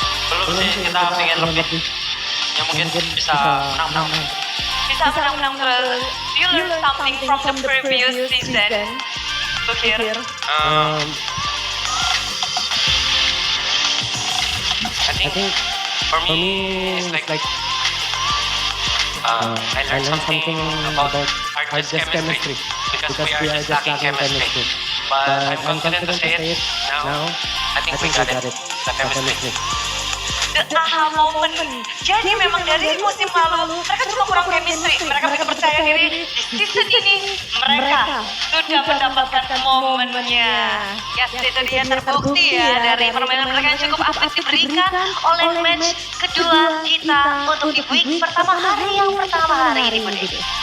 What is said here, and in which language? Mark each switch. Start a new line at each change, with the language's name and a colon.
Indonesian: Belum sih, kita pengen lebih. Ya mungkin bisa menang-menang. Bisa menang-menang terus.
English: Do you learn something from the previous season? Look here. I think for me it's like I learned something about our just chemistry because we are just lacking chemistry. But I'm confident to say it now. I think we got it. The chemistry. The aha moment.
Indonesian: Jadi memang dari musim lalu mereka cuma kurang chemistry. Mereka bisa percaya diri di season ini mereka sudah mendapatkan momennya. Ya itu dia terbukti ya dari permainan mereka yang cukup apik diberikan oleh match kedua kita untuk di week pertama hari ini Budi.